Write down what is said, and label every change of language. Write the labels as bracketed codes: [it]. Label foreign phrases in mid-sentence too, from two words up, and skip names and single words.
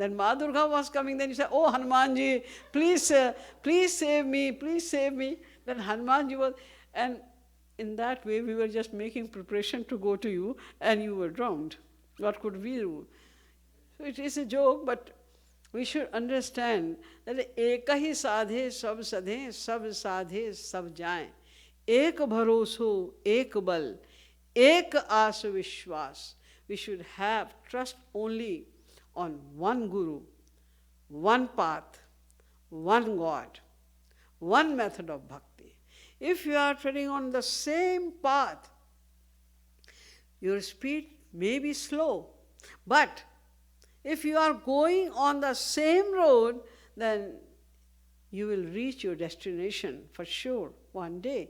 [en] Then Ma Durga was coming, then he said, oh Hanumanji, please save me, please save me. Then Hanumanji was, and in that way we were just making preparation to go to you and you were drowned. What could we do? So it is a joke, but we should understand that [hi] एक ही साधे सब सधे, सब साधे सब जाए. एक भरोसो, एक बल, एक आस विश्वास. [en] We should have trust only on one Guru, one path, one God, one method of bhakti. If you are treading on the same path, your speed may be slow, but if you are going on the same road, then you will reach your destination for sure one day.